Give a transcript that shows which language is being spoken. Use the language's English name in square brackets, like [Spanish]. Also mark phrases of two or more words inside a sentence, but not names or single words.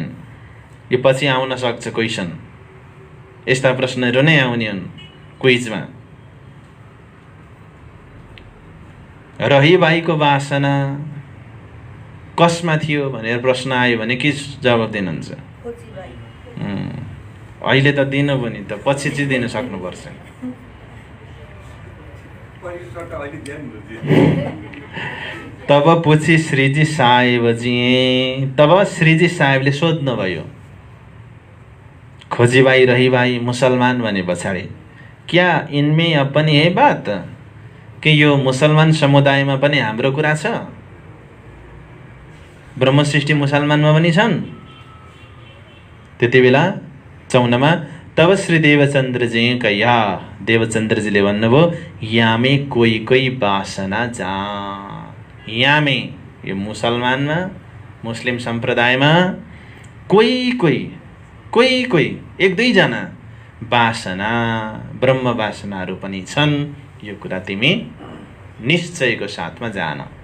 [Nepali] यो पछि आउन सक्छ क्वेसन, यस्ता प्रश्नहरू नै आउने हुन् क्विजमा। रहीबाईको वासना कसमा थियो भनेर प्रश्न आयो भने के जवाब दिनुहुन्छ? अहिले त दिनु पनि त पछि चाहिँ दिन सक्नुपर्छ। [Hindi] तब पूछी श्रीजी साहेबजी, [Nepali] तब श्रीजी साहेबले सोध्नुभयो खोजीबाई रहीबाई मुसलमान भने पछाडि, [Hindi] क्या इनमें अपनी है बात, [Nepali] कि यो मुसलमान समुदायमा पनि हाम्रो कुरा छ? ब्रह्म सृष्टि मुसलमानमा पनि छन्? त्यति बेला 54मा [Hindi] तब श्री देवचन्द्रजी कया, [Nepali] देवचन्द्रजीले भन्नुभयो [Hindi] यामे कोही कोही वासना जा, [Nepali] यामे यो मुसलमानमा मुस्लिम सम्प्रदायमा कोही कोही एक दुईजना वासना ब्रह्म वासनाहरू पनि छन्, यो कुरा तिमी निश्चयको साथमा जान।